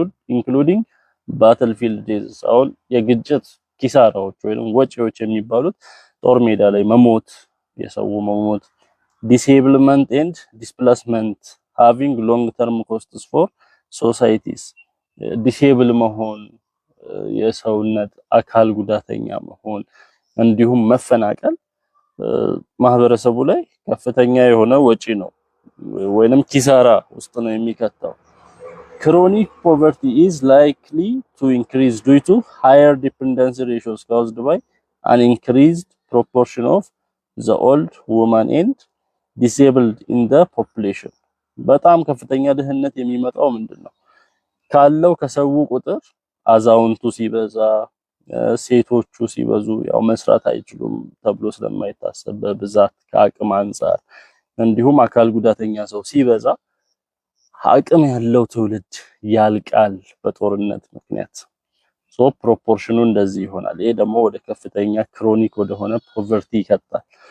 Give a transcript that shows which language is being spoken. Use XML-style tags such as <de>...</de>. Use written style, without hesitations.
<en>including battlefield deaths</en> <am>አሁን የግጭት ኪሳራዎች ወይም ወጪዎች የሚባሉት ጦር ሜዳ ላይ መሞት የሰው መሞት</am> <en>disablement and displacement having long term costs for societies</en> <am>disable መሆን የሰውነት አካል ጉዳተኛ መሆን እንዲሁም መፈናቀል ማህበረሰቡ ላይ ከፍተኛ የሆነ ወጪ ነው ወይንም ኪሳራ ውስጥ ነው የሚከተው።</am> <en>chronic poverty is likely to increase due to higher dependency ratios caused by an increased proportion of the old woman and disabled in the population።</en> <am>በጣም ከፍተኛ ድህነት የሚመጣው ምንድነው? ካለው ከሰው ቁጥር አዛውንቱ ሲበዛ ሴቶቹ ሲበዙ ያው መስራት አይችሉም ተብሎ ስለማይታሰብ በብዛት ከአቅም አንፃር እንዲሁም አካል ጉዳተኛ ሰው ሲበዛ አቅም ያለው ትውልድ ያልቃል በጦርነት ምክንያት። ሶ ፕሮፖርሽኑ እንደዚህ ይሆናል። ይሄ ደግሞ ወደ ከፍተኛ ክሮኒክ ወደሆነ ፖቨርቲ ይከታል።</am>